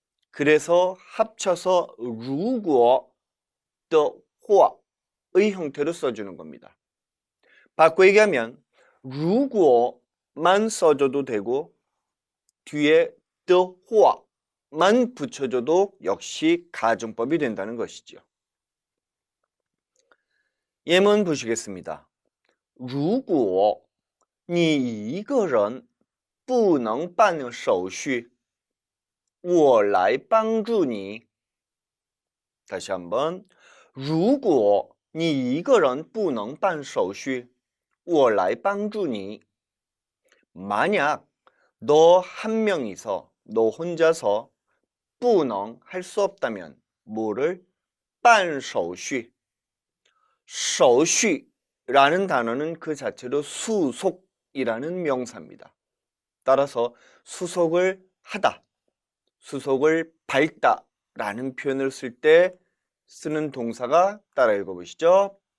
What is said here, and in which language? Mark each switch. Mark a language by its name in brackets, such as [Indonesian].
[Korean] 그래서 합쳐서 如果的话의 형태로 써주는 겁니다. 바꿔 얘기하면 如果만 써줘도 되고 뒤에 的话만 붙여줘도 역시 가정법이 된다는 것이죠. 예문 보시겠습니다. [Chinese] 如果你一个人不能办手续我来帮助你 [Korean] 다시 한번 [Chinese] 如果你一个人不能办手续我来帮助你 [Korean] 만약 너 한 명이서 너 혼자서 [Chinese] 不能 [Korean] 할 수 없다면 뭐를 [Chinese] 办手续 [Korean] 手续라는 단어는 그 자체로 수속이라는 명사입니다. 따라서 수속을 하다, 수속을 밟다 라는 표현을 쓸 때 쓰는 동사가 따라 읽어보시죠.